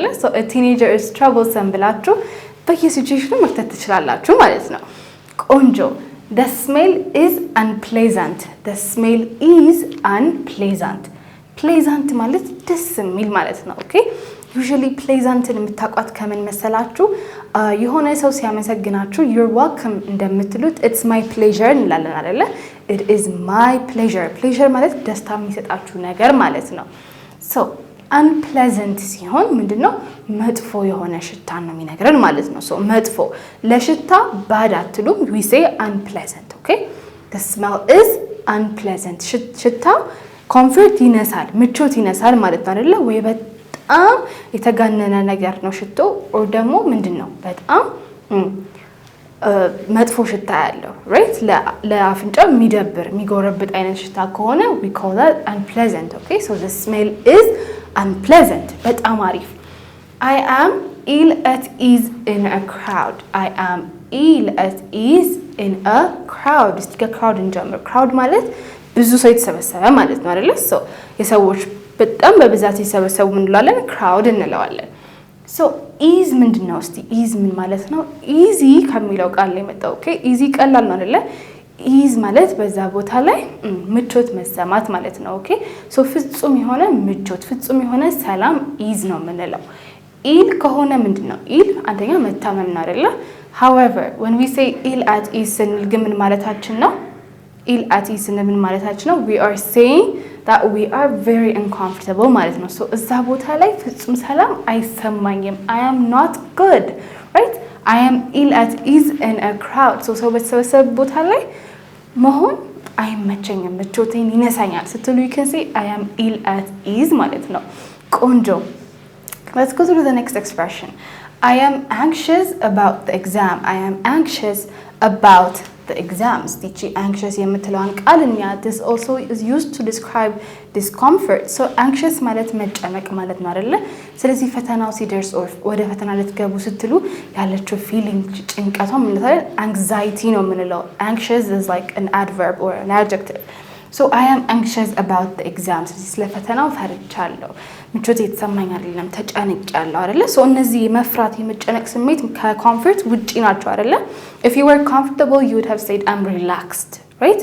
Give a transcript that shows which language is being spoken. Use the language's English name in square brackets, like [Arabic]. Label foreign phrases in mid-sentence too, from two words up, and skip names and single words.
[English] so a teenager is troublesome [Amharic] ብላችሁ በየሲቹዌሽኑ መክተት ትችላላችሁ ማለት ነው። ቆንጆ [English] The smell is unpleasant. The smell is unpleasant. [Amharic] Pleasant ማለት ደስ የሚል ማለት ነው። ኦኬ [English] usually pleasant [Amharic] የምታውቋት ከምን መሰላችሁ? የሆነ ሰው ሲያመሰግናችሁ [English] you're welcome [Amharic] እንደምትሉት [English] it's my pleasure [Amharic] እንላለን አይደለ? [English] It is my pleasure. [Amharic] pleasure ማለት ደስታ የሚሰጣችሁ ነገር ማለት ነው። [English] so unpleasant [Amharic] ሲሆን ምንድነው? መጥፎ የሆነ ሽታ ነው የሚነግረን ማለት ነው። so መጥፎ ለሽታ bad አትሉም። [English] we say unpleasant. okay the smell is unpleasant. [Amharic] ሽታው comfort ይነሳል፣ ምቾት ይነሳል ማለት ነው አይደለ? ወይ በጣም የተጋነነ ነገር ነው ሽቶ or ደግሞ ምንድነው? በጣም መጥፎ ሽታ ያለው right? ለአፍንጫ የሚደብር የሚጎረብጥ አይነት ሽታ ከሆነ [English] we call that unpleasant. okay so the smell is unpleasant. [Amharic] በጣም አሪፍ። [English] I am ill at ease in a crowd. I am ill at ease in a crowd. [Amharic] እስቲ ከክራውድ እንጀምር። ክራውድ ማለት ብዙ ሰው የተሰበሰበ ማለት ነው አይደለ? so የሰዎች በጣም በብዛት የተሰበሰቡ እንላለን ክራውድ እንለዋለን። so ease ምንድነው? እስቲ ease ምን ማለት ነው? easy ከሚለው ቃል ላይ መጣው። okay easy ቀላል ነው አይደለ? ኢዝ ማለት በዛ ቦታ ላይ ምቾት መሰማት ማለት ነው። [English] okay so [Amharic] ፍጹም የሆነ ምቾት ፍጹም የሆነ ሰላም ኢዝ ነው የምንለው። ኢል ከሆነ ምንድነው? ኢል አንደኛ መታመም ነው አይደለ? [English] however when we say ill at ease [Amharic] ስንል ግን ምን ማለታችን ነው? [English] ill at ease [Amharic] ስንል ምን ማለታችን ነው? [English] we are saying that we are very uncomfortable [Amharic] ማለት ነው። ሶ እዛ ቦታ ላይ ፍጹም ሰላም አይሰማኝም። [English] I am not good, right? I am ill at ease in a crowd. so [Amharic] ሰው በተሰበሰበ ቦታ ላይ መሆን አይመቸኝም፣ ምቾቴን ይነሳኛል ስትሉ [English] you can say I am ill at ease [Amharic] ማለት ነው። ቆንጆ [English] let's go to the next expression. I am anxious about the exam. I am anxious about the exams. Teach anxious [Amharic] የምትለውን ቃል እንያ [English] this also is used to describe discomfort. [Amharic] so anxious ማለት መጨነቅ ማለት ነው አይደለ? ስለዚህ ፈተናው ሲደርስ ወደ ፈተና ልትገቡ ስትሉ ያለችው feeling ጭንቀቷ ምን ማለት anxiety ነው የምንለው። [English] anxious is like an adverb or an adjective. so I am anxious about the exams. [Amharic] ስለ ፈተናው ፈርቻለሁ፣ ምቾት የተሰማኝ አይደለም፣ ተጨንቄያለሁ አይደለ? ሶ እነዚህ መፍራት የመጨነቅ ስሜት ከኮምፎርት ውጪ ናቸው አይደለ? [English] if you were comfortable you would have said I'm relaxed, right?